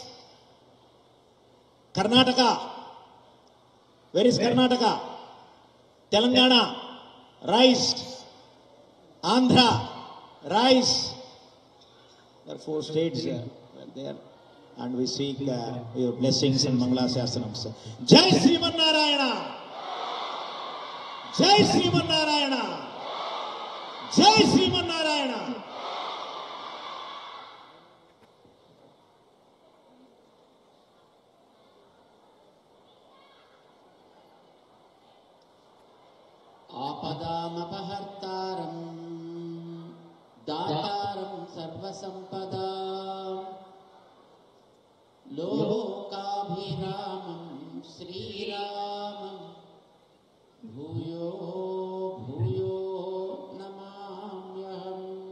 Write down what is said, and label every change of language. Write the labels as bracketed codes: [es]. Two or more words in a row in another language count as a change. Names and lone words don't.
[en] Karnataka. Where is Karnataka? Telangana rise. Andhra rise. There are 4 states there, and we seek your blessings and Mangalashasanams. [sa] जय श्रीमन्नारायण। जय श्रीमन्नारायण. जय श्रीमन्नारायण. ఆపదామపహర్తారం దాతారం సర్వసంపదా లోకాభిరామం శ్రీరామం భూయో భూయో నమామ్యహం.